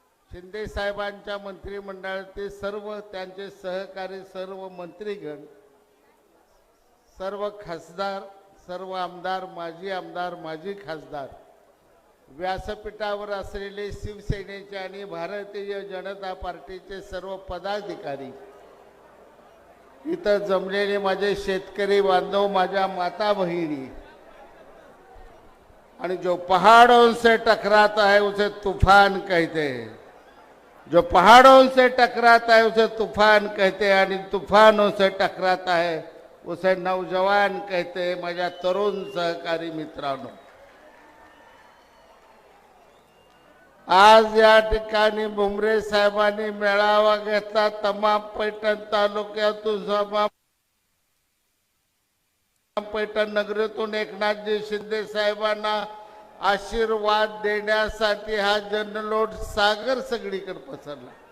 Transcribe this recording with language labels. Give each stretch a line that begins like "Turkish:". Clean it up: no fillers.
Marathi: शिंदे साहेबांच्या मंत्रिमंडळातील सर्व त्यांचे सहकारी, सर्व मंत्रीगण, सर्व खासदार, सर्व आमदार, माजी खासदार, व्यासपीठावर असलेले शिवसेनेचे आणि भारतीय जनता पार्टीचे सर्व पदाधिकारी, इथं जमलेले माझे शेतकरी बांधव, माझ्या माता बहिणी, आणि
Hindi: जो पहाड़ों से टकराता है उसे तूफान कहते हैं, जो पहाड़ों से टकराता है उसे तूफान कहते हैं आणि तूफानों से टकराता है उसे नौजवान कहते हैं.
Marathi: माझ्या तरुण सहकारी मित्रांनो, आज या ठिकाणी भुमरे साहेबांनी मेळावा घेतला. तमाम पैठण तालुक्यातून पैठण नगरीतून एकनाथजी शिंदे साहेबांना आशीर्वाद देण्यासाठी हा जनलोट सागर सगळीकडे पसरला.